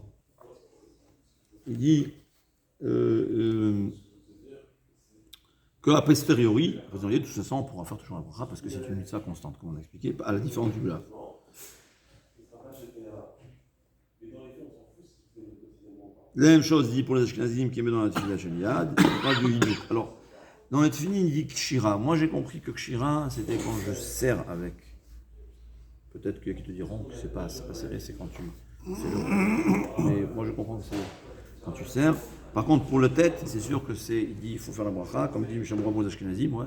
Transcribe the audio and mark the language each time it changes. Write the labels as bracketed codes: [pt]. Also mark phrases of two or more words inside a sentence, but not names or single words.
[fr] Il dit qu'à posteriori, de toute façon, on pourra faire toujours la bracha parce que c'est une mitzvah constante, comme on a expliqué, à la différence du bluff. La même chose dit pour les Ashkenazim qui met dans la [he] תפילה של יד, [fr] pas de hinuk. Alors, dans la tefila, il dit kshira. Moi, j'ai compris que kshira, c'était quand je serre avec. Peut-être qu'il y a qui te diront que c'est pas serré, c'est quand tu fais le. Mais moi, je comprends que c'est quand tu serres. Par contre, pour la tête, c'est sûr que il dit il faut faire la bracha, comme dit Mishnah Berurah pour les Ashkenazim, ouais.